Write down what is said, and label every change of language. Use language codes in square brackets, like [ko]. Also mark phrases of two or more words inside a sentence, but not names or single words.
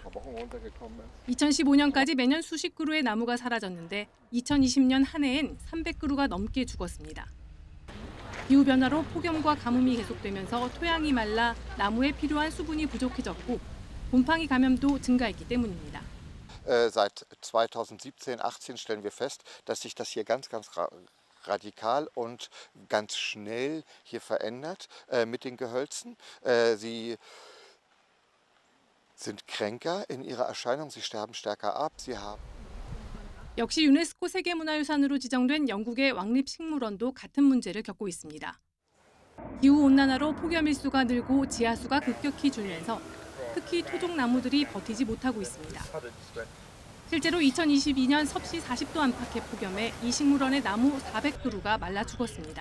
[ko] 2015년까지 매년 수십 그루의 나무가 사라졌는데 2020년 한 해엔 300그루가 넘게 죽었습니다. 기후변화로 폭염과 가뭄이 계속되면서 토양이 말라 나무에 필요한 수분이 부족해졌고 곰팡이 감염도 증가했기 때문입니다. [de] Seit 2017-18 stellen wir fest, dass sich das hier ganz radikal und ganz schnell hier verändert mit den Gehölzen. Sie sind kränker in ihrer Erscheinung, sie sterben stärker ab, sie haben [ko] 역시 유네스코 세계문화유산으로 지정된 영국의 왕립식물원도 같은 문제를 겪고 있습니다. 기후온난화로 폭염 일수가 늘고 지하수가 급격히 줄면서 특히 토종 나무들이 버티지 못하고 있습니다. 실제로 2022년 섭씨 40도 안팎의 폭염에 이 식물원의 나무 400그루가 말라 죽었습니다.